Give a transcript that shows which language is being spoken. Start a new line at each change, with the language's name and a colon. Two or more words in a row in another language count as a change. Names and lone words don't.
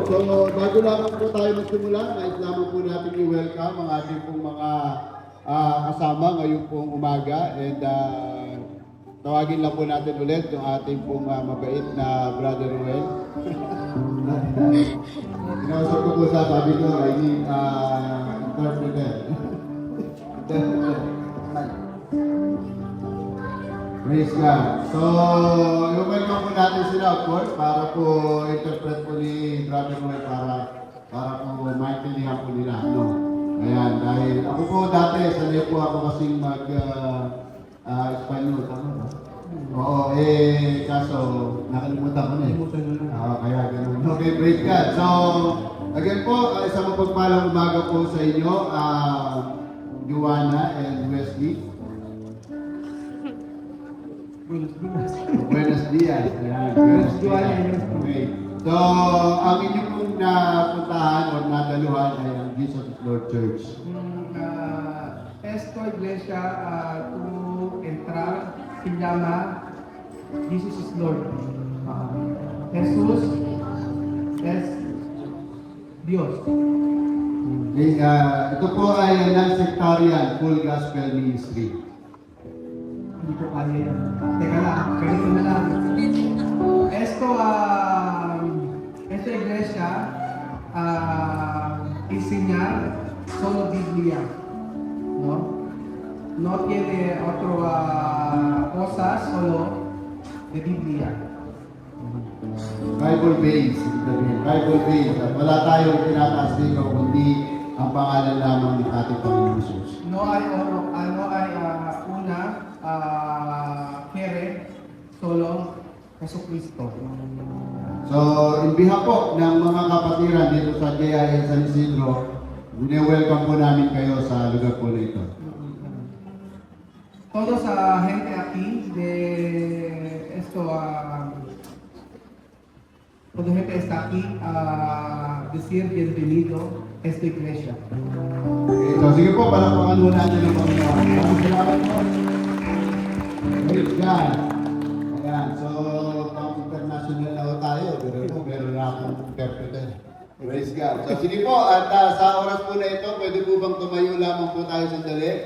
Filipino: So, bago lamang po tayo magsimula, nais lamang po natin i-welcome ang ating pong mga kasama ngayong pong umaga. And tawagin lang po natin ulit yung ating pong mabait na Brother Ruel. Kinausap ko po sabi ko,
English: I need interpreter. Praise God.
Filipino: So, i-welcome po natin sila,
English: of course,
Filipino: para po interpret po ni Brother Ruel para po maintindihan po nila. No? Ayan, dahil ako po dati, sanay po ako kasing Espanyol. Tama ba? Oo, kaso nakalimutan ko na kaya ganun.
English: Okay, praise God.
Filipino: So, again po, isang mapagpalang umaga po sa inyo, Joanna and Wesley.
Spanish: Buenos dias. Ayan, Buenos dias. Okay.
Filipino: So, ang inyong pong napuntahan o nadaluhan ay ang Jesus is Lord Church.
Spanish: Esto iglesia tu entrar se llama Jesus is Lord. Jesús es Dios.
Filipino: Okay, ito po ay
English: non-sectarian full gospel ministry.
Filipino: Hindi ko kaya yan. Teka lang, ganito na lang.
Spanish: Esta iglesia enseñar solo Biblia. No tiene otro cosas, solo de Biblia.
Filipino: Bible-based, ibig sabihin, Bible-based. At wala tayong tinataas dito, kundi ang pangalan lamang ng ating Panginoon Jesus.
Spanish: No hay una, Kere, solo Jesucristo.
Filipino: So,
English: in behalf
Filipino: po ng mga kapatiran dito sa JIS San Isidro, welcome po namin kayo sa lugar po na ito.
Spanish: Todos gente aquí de esto, toda gente está aquí a decir bienvenido a esta iglesia.
Filipino: Okay, so sige po, palakpakan muna natin ang Panginoon. Maraming salamat po.
English: Praise God.
Filipino: Ayan, so pang international na ho tayo. Pero po, meron na akong interpreter.
English: Praise God.
Filipino: So sige po, at sa oras po na ito, pwede po bang tumayo lamang po tayo sandali?